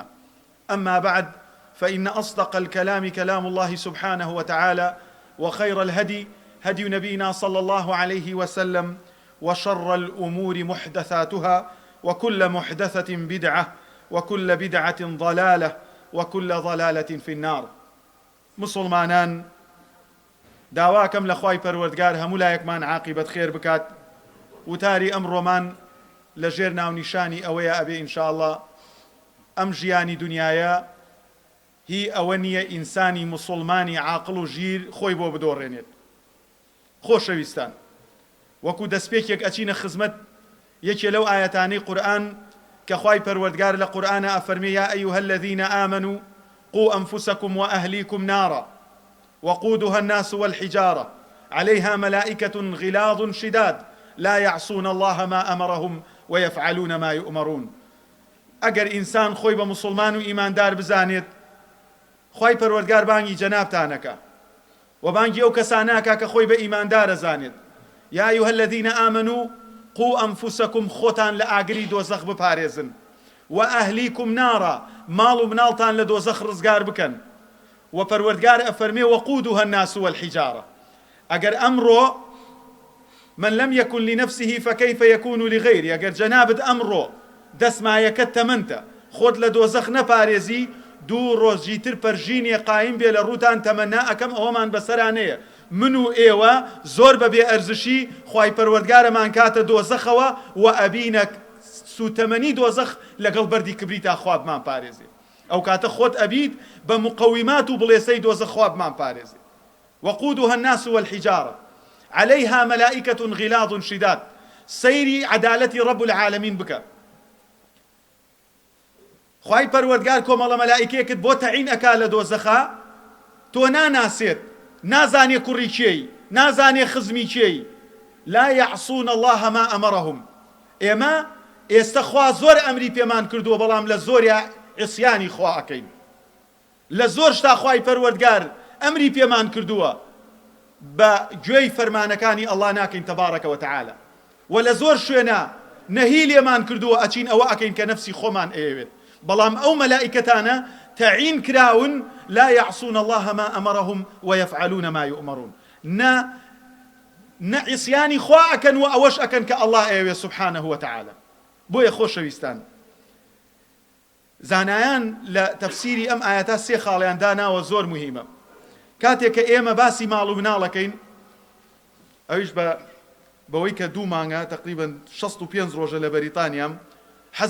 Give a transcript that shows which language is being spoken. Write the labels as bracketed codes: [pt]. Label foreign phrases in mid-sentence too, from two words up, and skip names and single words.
[ar] أما بعد، فإن أصدق الكلام كلام الله سبحانه وتعالى، وخير الهدي هدي نبينا صلى الله عليه وسلم، وشر الأمور محدثاتها، وكل محدثة بدعة، وكل بدعة ضلالة، وكل ضلالة في النار. [ckb] مسلمانان، داواکەم لە خوای پەروەردگار هەموو لایەکمان عاقبەت خێر بکات، وتاری ئەمڕۆمان لە ژێر ناونیشانی ئەوەیە ئەبێ ئینشاءالله ئەم ژیانی دنیایە هی ئەوە نییە ئینسانی مسلمانی عاقڵ و ژیر خۆی بۆ بدۆڕێنێت. خۆشەویستان، وەکو دەستپێکێک ئەچینە خزمەت یەکێ لەو ئاەتانەی قورئان کە خوای پەروەردگار لە قورئانە ئەفەرمێ: [ar] یا ئەیها الذین آمنوا قوا أنفسكم وأهليكم نارا وقودها الناس والحجارة عليها ملائكة غلاظ شداد لا يعصون الله ما أمرهم ويفعلون ما يؤمرون. [ckb] ئەگەر ئینسان خۆی بە مسلمان و ئیماندار بزانێت، خوای پەروەردگار بانگی جەنابتانەکە و بانگی ئەو کەسانەکە کە خۆی بە ئیماندارە زانێت. [ar] یا ئەیها الذین آمنوا قوا أنفسكم، [ckb] خۆتان لە ئاگری دۆزەخ بپارێزن، [ar] و ئەهلیکم نارا، [ckb] ماڵ و مناڵتان لە دۆزەخ ڕزگار بکەن. و پەروەردگار ئەفەرمێ: [ar] وقودها الناس والحجارة. [ckb] ئەگەر ئەمڕۆ [ar] من لم يكن لنفسه فكيف يكون لغيره، [ckb] ئەگەر جەنابت ئەمڕۆ دەسمایەکەت تەمەنتە، خۆت لە دۆزەخ نەپارێزی، دوو ڕۆژی تر پەرژینێ قایم بێ لە ڕووتان تەمەنا ئەکەم ئەوەمان بەسەرانەیە. من و ئێوە زۆر بەبێ ئەرزشی خوای پەروەردگارەمان کاتە دۆزەخەوە و ئەبینە سوتەمەنی دۆزەخ لەگەڵ بەردی کبریتا خوابمان پارێزێ. ئەو کاتە خۆت ئەبیت بە مقەویمات و بڵێسەی دۆزەخ خوابمان پارێزێ. [ar] وقودها الناس والحجارة عليها ملائكة غلاظ شداد. [ckb] سەیری عەدالەتی [ar] رب العالمین [ckb] بکە. خوای پەروەردگار کۆمەڵە مەلائیکەیەکت بۆ تەعین ئەکا لە دۆزەخە، تۆ ناناسێت، نازانێ کوڕی کێی، نازانێ خزمی کێی. [ar] لا يعصون الله ما أمرهم. [ckb] ئێمە ئێستا خوا زۆر ئەمری پێمان کردووە، بەڵام لە زۆریا عیسیانی خوا ئەکەین. لە زۆر شتا خوای پەروەردگار ئەمری پێمان کردووە، بە گوێی فەرمانەکانی ئەڵڵا ناکەین [ar] تەبارەکە وتەعالە. [ckb] و لە زۆر شوێنە نەهی لێمان کردووە ئەچین ئەوە ئەکەین کە نەفسی خۆمان ئەیەوێت. بەڵام ئەو مەلائیکەتانە تەعین کراون: [ar] لا يعصون الله ما أمرهم ويفعلون ما يؤمرون. [ckb] نە عیسیانی خوا ئەکەن و ئەوەش ئەکەن کە ئەڵڵا ئەیەوێت [ar] سبحانه وتعالى. [ckb] بۆیە خۆشەویستان، زانایان لە تەفسیری ئەم ئاەتە سێ خاڵیان داناوە زۆر مهمە. کاتێک کە ئێمە باسی ماڵ و مناڵەکەین، ئەویش بەوەی کە 2 مانگە تقریباً 65 ڕۆژە لە بەریتانیام، حەز